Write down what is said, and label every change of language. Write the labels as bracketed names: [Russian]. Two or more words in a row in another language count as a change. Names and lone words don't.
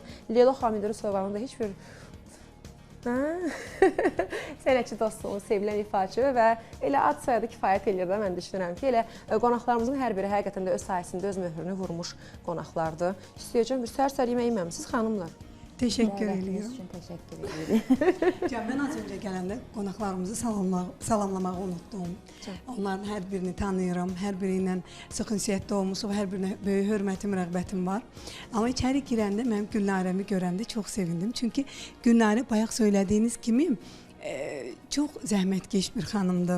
[Azerbaijani] Leyla Xamidrusovanın da heç bir sənətçi dostluğumuz, sevilən ifaçı və elə ad soyadı kifayət edir də mən düşünürəm ki, elə qonaqlarımızın hər biri həqiqətən də öz sayəsində öz möhrünü vurmuş qonaqlardır. İstəyəcəm bir səhər-səhər yemək yeməmisiniz xanımlar. [Turkish] Teşekkür ediyorum. Teşekkür ediyorum. Ben az önce [Azerbaijani] gələndə qonaqlarımızı salamlamağı unutdum. Onların hər birini tanıyıram, hər biri ilə sıx ünsiyyətdə olmuşuq, hər birinə böyük hörmətim, rəğbətim var. Amma içəri girəndə mənim Gülnarəmi görəndə çox sevindim. Çünki Gülnarə bayaq söylədiyiniz kimi çox zəhmətkeş bir xanımdır.